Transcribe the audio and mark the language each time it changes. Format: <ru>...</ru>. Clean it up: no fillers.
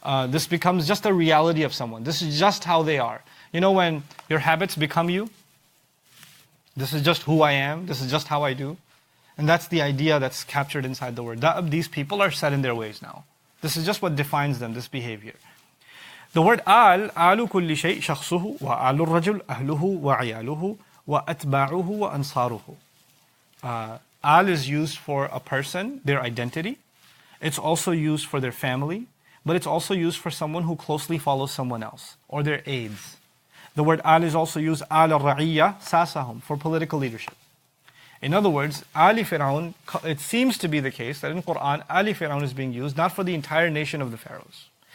<en>This becomes just a reality of someone. This is just how they are. You know when your habits become you? This is just who I am. This is just how I do. And that's the idea that's captured inside the word. These people are set in their ways now. This is just what defines them, this behavior. The word</en> <ar>آل كل شيء شخصه وآل الرجل أهله وعياله وأتباعه وأنصاره.</ar> <en>Al is used for a person, their identity. It's also used for their family, but it's also used for someone who closely follows someone else, or their aides. The word Al is also used</en> <ar>Al al-Ra'iyya Sasahum,</ar> <en>for political leadership. In other words, Ali Fir'aun, it seems to be the case that in Quran, Ali Fir'aun is being used not for the entire nation of the pharaohs.</en>